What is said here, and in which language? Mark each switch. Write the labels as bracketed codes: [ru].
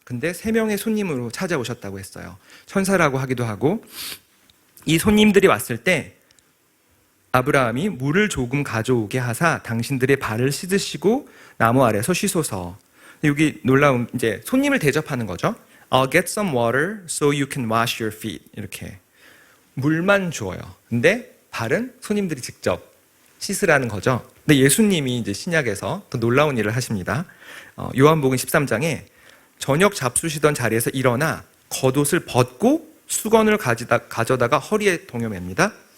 [ko] 근데 3명의 손님으로 찾아오셨다고 했어요. 천사라고 하기도 하고, 이 손님들이 왔을 때 아브라함이 물을 조금 가져오게 하사 당신들의 발을 씻으시고 나무 아래서 쉬소서. 여기 놀라운 이제 손님을 대접하는 거죠. [en] I'll get some water so you can wash your feet. [ko] 이렇게 물만 주어요. 근데 발은 손님들이 직접 씻으라는 거죠. 근데 예수님이 이제 신약에서 더 놀라운 일을 하십니다. 요한복음 13장에 저녁 잡수시던 자리에서 일어나 겉옷을 벗고 수건을 가져다가 허리에 동여맵니다.